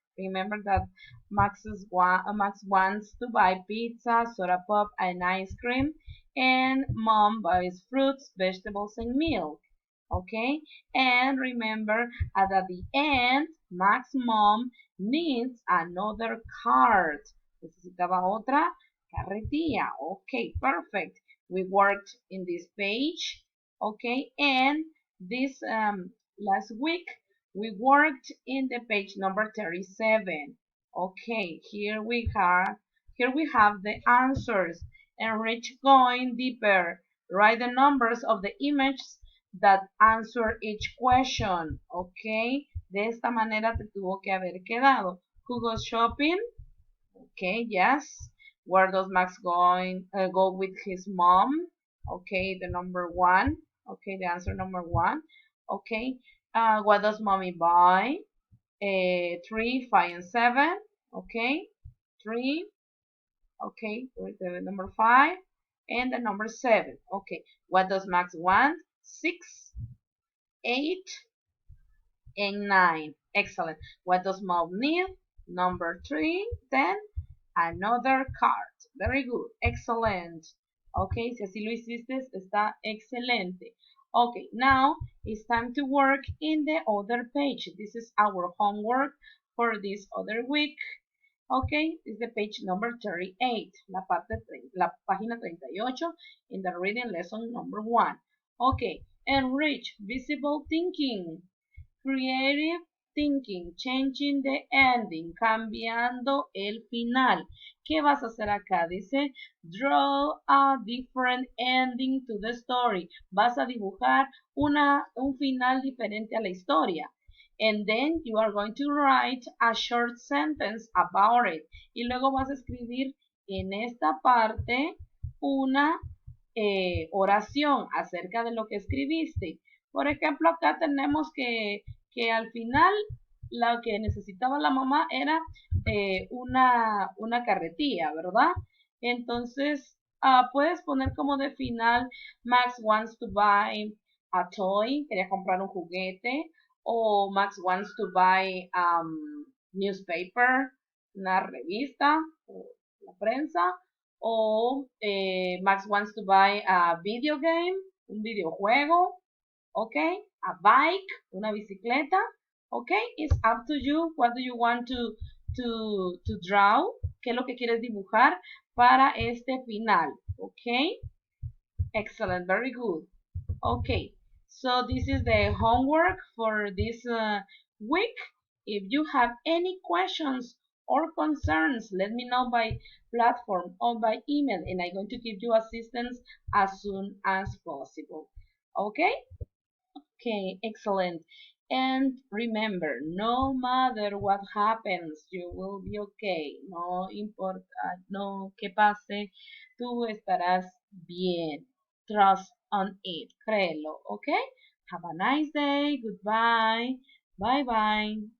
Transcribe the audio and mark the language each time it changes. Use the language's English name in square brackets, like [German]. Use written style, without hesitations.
[English] Remember that Max wants to buy pizza, soda pop, and ice cream, and mom buys fruits, vegetables, and milk. Okay, and remember at the end, Max mom needs another cart. [Spanish] Necesitaba otra carretilla. [English] Okay, perfect. We worked in this page. Okay, and this last week we worked in the page number 37. Okay, here we have the answers. Enrich going deeper. Write the numbers of the images that answer each question. [Spanish] Okay, de esta manera te tuvo que haber quedado. [English] Who goes shopping? Okay, yes. Where does Max go with his mom? Okay, the number one. Okay, the answer number one. Okay, what does mommy buy? 3, 5, and 7. Okay, 3. Okay, with the number 5 and the number 7. Okay, what does Max want? 6, 8, and 9. Excellent. What does mom need? Number 3. Then another card. Very good. Excellent. [Spanish] Okay, si así lo hiciste, está excelente. [English] Okay, now it's time to work in the other page. This is our homework for this other week. Okay, this is the page number 38, [Spanish] la página 38 [English] in the reading lesson number 1. Okay, enrich visible thinking. Creative thinking, changing the ending, [Spanish] cambiando el final. ¿Qué vas a hacer acá? [English] Dice, draw a different ending to the story. [Spanish] Vas a dibujar un final diferente a la historia. [English] And then you are going to write a short sentence about it. [Spanish] Y luego vas a escribir en esta parte una oración acerca de lo que escribiste. Por ejemplo, acá tenemos que al final lo que necesitaba la mamá era una carretilla, ¿verdad? Entonces, puedes poner como de final, [English] Max wants to buy a toy, [Spanish] quería comprar un juguete, o [English] Max wants to buy newspaper, [Spanish] una revista, o la prensa, o [English] Max wants to buy a video game, un videojuego, okay, a bike, [Spanish] una bicicleta, [English] okay, it's up to you. What do you want to draw? [Spanish] ¿Qué es lo que quieres dibujar para este final? [English] Okay, excellent, very good. Okay, so this is the homework for this week. If you have any questions or concerns, let me know by platform or by email, and I'm going to give you assistance as soon as possible. Okay? Okay, excellent. And remember, no matter what happens, you will be okay. [Spanish] No importa, no que pase, tú estarás bien. [English] Trust on it. [Spanish] Créelo, [English] okay? Have a nice day. Goodbye. Bye bye.